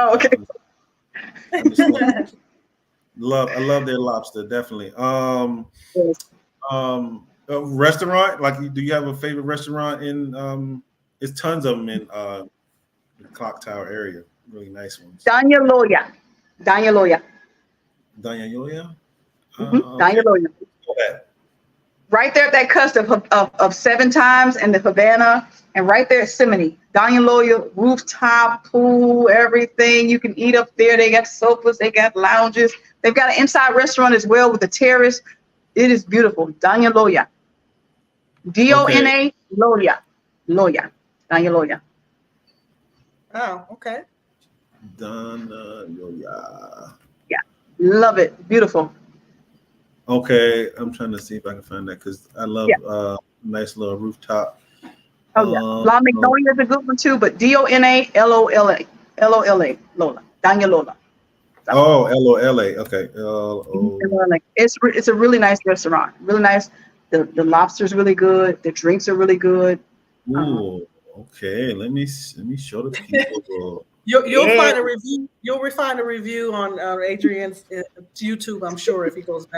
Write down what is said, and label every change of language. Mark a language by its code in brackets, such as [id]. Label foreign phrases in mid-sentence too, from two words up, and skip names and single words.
[en] Oh, okay. understand, I love their lobster. Definitely. Yes. A restaurant, like, do you have a favorite restaurant in there's tons of them in the clock tower area, really nice ones. Danya Loya. Danya Loya. Danya. Danya Okay. Loya. Right there at that cusp of Seven Times and the Havana, and right there at Simony. Danya Loya, rooftop, pool, everything. You can eat up there. They got sofas, they got lounges. They've got an inside restaurant as well with a terrace. It is beautiful. Danya Loya. Dona Loya. Loya. Danya Loya. Oh, okay. Danya. Yeah. Love it. Beautiful. Okay, I'm trying to see if I can find that because I love nice little rooftop. Oh yeah. La Magnolia is a good one too, but Dona Lola. Lola. Lola. Danya Lola. Oh, Lola. Okay. Lo. It's a really nice restaurant. Really nice. The lobster's really good. The drinks are really good. Ooh. Okay. Let me show the people. You'll find a review. You'll find a review on Adrian's YouTube, I'm sure, if he goes back.